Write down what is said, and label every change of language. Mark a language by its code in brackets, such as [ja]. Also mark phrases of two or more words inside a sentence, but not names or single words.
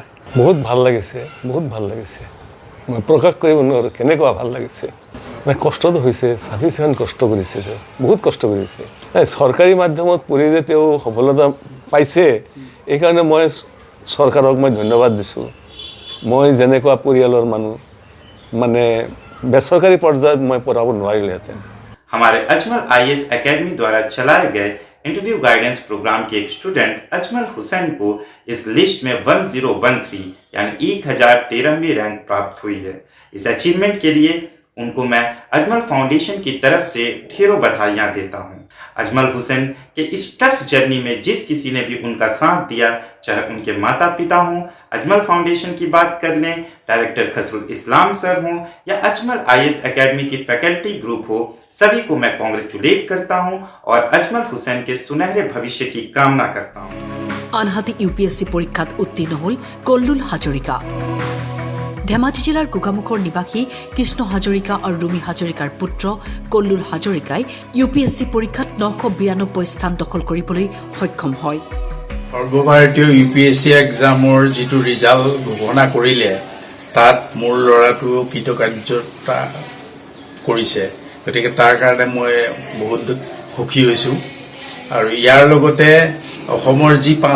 [as] বহুত ভাল লাগিছে মই প্ৰকাশ কৰিব নোৱাৰোঁ কেনেকুৱা ভাল লাগিছে মানে কষ্টটো হৈছে ছাফিচিয়েণ্ট কষ্ট কৰিছে বহুত কষ্ট কৰিছে চৰকাৰী মাধ্যমত পঢ়ি যে তেওঁ সফলতা পাইছে এইকাৰণে মই চৰকাৰক মই ধন্যবাদ দিছোঁ মই যেনেকুৱা পৰিয়ালৰ মানুহ মানে বেসरकारी পৰ্যায়ত মই পঢ়াব নোৱাৰিলেহেঁতেন [hi] हमारे अजमल IAS एकेडमी द्वारा चलाए गए [en] interview guidance program [hi] के एक स्टूडेंट अजमल हुसैन को इस लिस्ट में 1013 यानी 1013वीं रैंक प्राप्त हुई है इस अचीवमेंट के लिए उनको मैं अजमल फाउंडेशन की तरफ से ढेरों बधाइयाँ देता हूँ अजमल हुसैन के इस [en] tough journey [hi] में जिस किसी ने भी उनका साथ दिया चाहे उनके माता पिता हों अजमल फाउंडेशन की बात कर लें डायरेक्टर खसरुल इस्लाम सर हों या अजमल IAS एकेडमी की [en] faculty group [hi] हो सभी को मैं कॉन्ग्रेचुलेट करता हूं और अजमल हुसैन के सुनहरे भविष्य की कामना करता हूं [as] আনহাতে UPSC পৰীক্ষাত উত্তীৰ্ণ হ'ল কল্লুল হাজৰিকা ধেমাজি জিলাৰ গোগামুখৰ নিবাসী কৃষ্ণ হাজৰিকা আৰু ৰুমি হাজৰিকাৰ পুত্ৰ কল্লুল হাজৰিকাই UPSC পৰীক্ষাত 992 স্থান দখল কৰিবলৈ সক্ষম হয় সৰ্বভাৰতীয় UPSC এক্সামৰ যিটো ৰিজাল্ট ঘোষণা কৰিলে তাত মোৰ ল'ৰাটো কৃতকাৰ্যতা কৰিছে গতিকে তাৰ কাৰণে মই বহুত সুখী হৈছোঁ আৰু ইয়াৰ লগতে অসমৰ যি